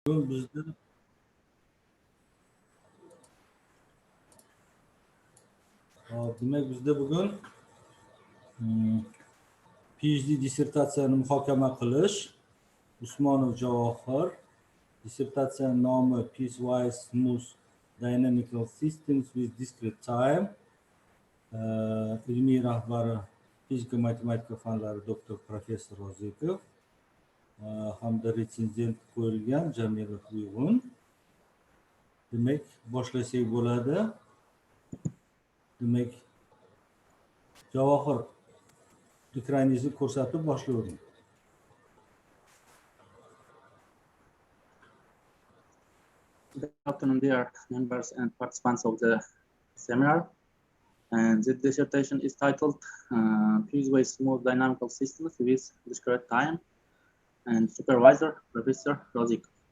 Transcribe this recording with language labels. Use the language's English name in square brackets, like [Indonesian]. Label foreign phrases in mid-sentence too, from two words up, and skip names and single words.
[Uzbek] bizda demak bizda bugun PhD dissertatsiyani muhokama qilish. Usmonov Javoҳir, dissertatsiya nomi Piecewise-smooth dynamical systems with discrete-time. Ilmiy rahbari fizika matematika fanlari doktor professor Sh.Аюпов hamda retsenzent qo'yilgan Jamila Uyg'un. Demak, boshlasak bo'ladi. Demak, Javohir ekraningizni ko'rsatib boshlayvering. [English] Good afternoon, dear members and participants of the seminar. And the dissertation is titled Piecewise-smooth dynamical systems with discrete time, and supervisor Professor Sh.Аюпов.